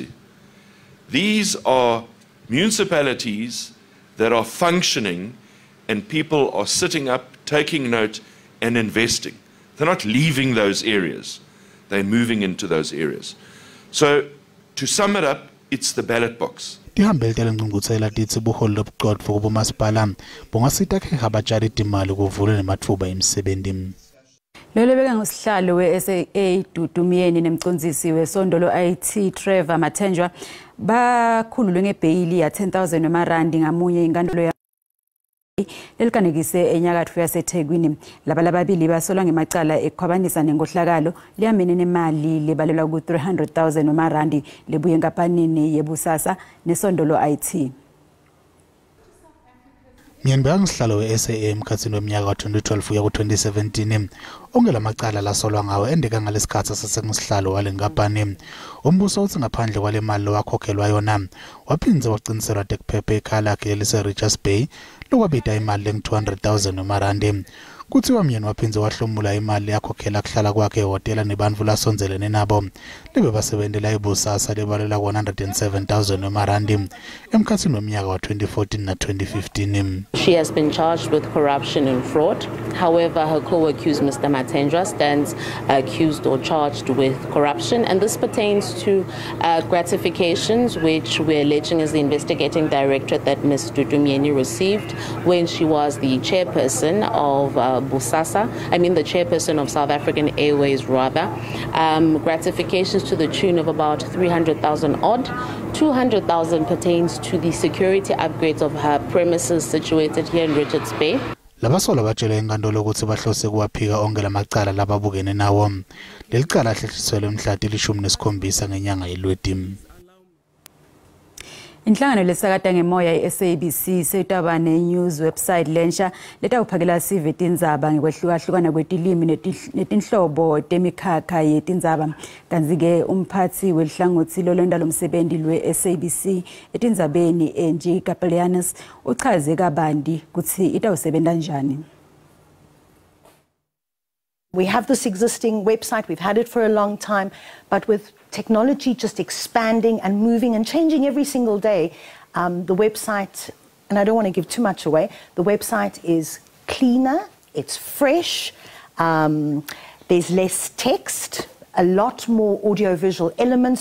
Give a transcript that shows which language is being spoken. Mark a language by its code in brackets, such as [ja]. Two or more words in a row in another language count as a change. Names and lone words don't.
[en] These are municipalities that are functioning and people are sitting up, taking note and investing. They're not leaving those areas, they're moving into those areas. So to sum it up, it's the ballot box. [ss] Lolo beka ngosihlalo we-SAA Dudumiyeni nemcondzisi wesondolo IT Trevor Matenjwa bakhululwe ngebheyili ya 10,000 wemarandi ngamunye inkantolo lelikanekise enyakatho yaseThekwini. Laba lababili basolwa ngemacala ekhwabanisa nengohlakalo liyamene nemali lebalelwa ku 300,000 wemarandi lebuye enkampanini yebusasa nesondolo IT. Miyenbeka ngisihlalo we-SAA emkhathini weminyaka wa-2012 kuya ku-2017 ongela macala lasolwa ngawo endeka ngalesikhathi sasengisihlalo wale nkampani. Umbuso uthi ngaphandle kwale mali lowakhokhelwa yona waphindze waqiniselwa tekuphepha ekhaya lakhe elise-Richards Bay lokwabita imali lengu-200,000 wemarandi. Kuthiwa myeni waphindze wahlomula imali yakhokhela kuhlala kwakhe ehhotela nebantfu lasonzelene nabo lebe basebentela ibusasa lebalela ku-107,000 wemarandi emkhathini weminyaka wa-2014 na-2015. [en] She has been charged with corruption and fraud. However, her co-accused Mr. Matendra stands accused or charged with corruption, and this pertains to gratifications which we're alleging is the investigating directorate that Ms. Dudumiyeni received when she was the chairperson of Busasa, the chairperson of South African Airways rather. Gratifications to the tune of about 300,000 odd. 200,000 pertains to the security upgrades of her premises situated here in Richards Bay. [ss] Labasola batshela inkantolo ukuthi bahlose kuwaphika onke lamacala lababukene nawo. Leli cala hlehliselwe mhla ti-17 ngenyanga yeLweti. Inhlangano lesakata ngemoya i-SABC setaba ne-news website lensha letawuphakela sive Tindzaba ngekwehlukahlukana kwetilimi netinhlobo temikhakha yetindzaba. Kanzi-ke umphathi welihlangothi lolonda lomsebenzi lwe-SABC etindzabeni Angie Kapelianis uchaze kabanti kutsi itawusebenta njani. [en] We have this existing website, we've had it for a long time, but with technology just expanding and moving and changing every single day, the website, and I don't want to give too much away, the website is cleaner, it's fresh, there's less text, a lot more audio-visual elements.